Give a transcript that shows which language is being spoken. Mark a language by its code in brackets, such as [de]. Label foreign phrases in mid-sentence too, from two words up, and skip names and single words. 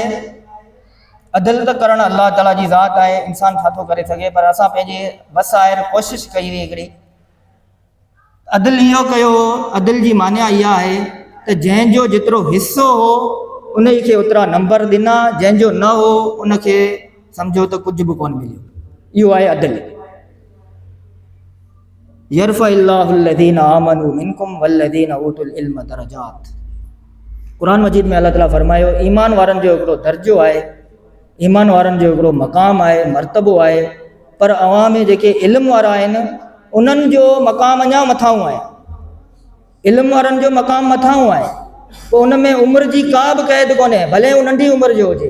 [sd] अदिल त करणु अलाह ताला जी ज़ात आहे, इंसान छा थो करे सघे, पर असां पंहिंजे वस आहे कोशिशि कई हुई हिकिड़ी। अदिल इहो कयो, अदिल जी माना इहा आहे त जंहिंजो जेतिरो हिसो हो उन खे ओतिरा नंबर ॾिना, जंहिंजो न हो उनखे सम्झो त कुझु बि कोन मिलियो। इहो आहे अदिल। [ar] يرفع الله الذين آمنوا منكم والذين أوتوا العلم درجات. [sd] क़ुरान मजीद में अल्लाह ताला फरमायो, ईमान वारनि जो हिकिड़ो दर्जो आहे, ईमान वारनि जो हिकिड़ो मक़ाम आहे, मर्तबो आहे, पर अवां में जेके इल्म वारा आहिनि उन्हनि जो मक़ाम अञा मथां आहे। इल्म वारनि जो मक़ाम मथां आहे, पोइ उन में उमिरि जी का बि क़ैद कोन्हे, भले हू नंढी उमिरि जो हुजे।